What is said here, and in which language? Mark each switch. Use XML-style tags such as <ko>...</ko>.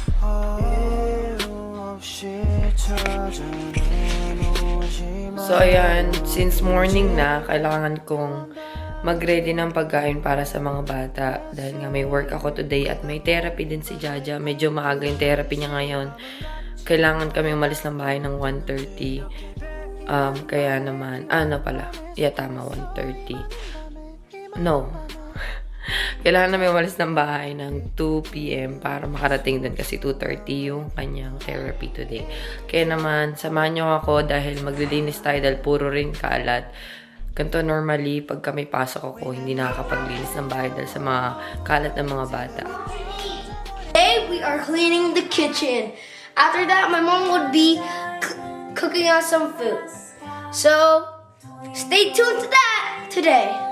<ko>이유 없이 찾아는 오지만.</ko> <tl>So, ayan,</tl> <en>since morning</en> <tl>na, kailangan kong mag-ready ng pagkain para sa mga bata. Dahil nga may work ako today at may therapy din si Jaja. Medyo maaga yung therapy niya ngayon. Kailangan kami umalis ng bahay ng 1:30. Kaya naman, tama, 1:30. No. Kailangan namin umalis ng bahay ng 2 p.m. para makarating dun kasi 2:30 yung kanyang therapy today. Kaya naman, samahan niyo ako dahil maglilinis tayo dahil puro rin kalat. Ganito normally, pag kami pasok ako, hindi nakakapaglinis ng bahay dahil sa mga kalat ng mga bata.</tl> <en>Today we are cleaning the kitchen. After that, my mom would be cooking us some food. So, stay tuned to that today.</en>